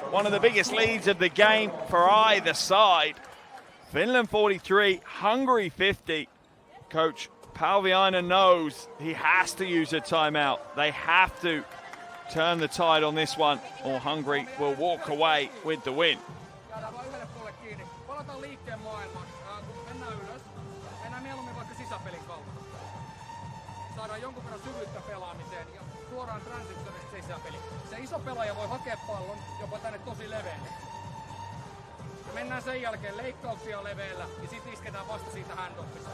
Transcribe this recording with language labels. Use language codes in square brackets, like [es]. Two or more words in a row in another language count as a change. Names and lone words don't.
[en] One of the biggest leads of the game for either side. Finland 43, Hungary 50. Coach Palviainen knows he has to use a timeout. They have to turn the tide on this one, or Hungary will walk away with the win. [fi] Saadaan jonkun verran syvyyttä pelaamiseen ja suoraan transitionista sisäpeli. Se iso pelaaja voi hakea pallon jopa tänne tosi leveälle. Mennään sen jälkeen leikkauksia leveällä ja sitten isketään vasta siitä handoffista.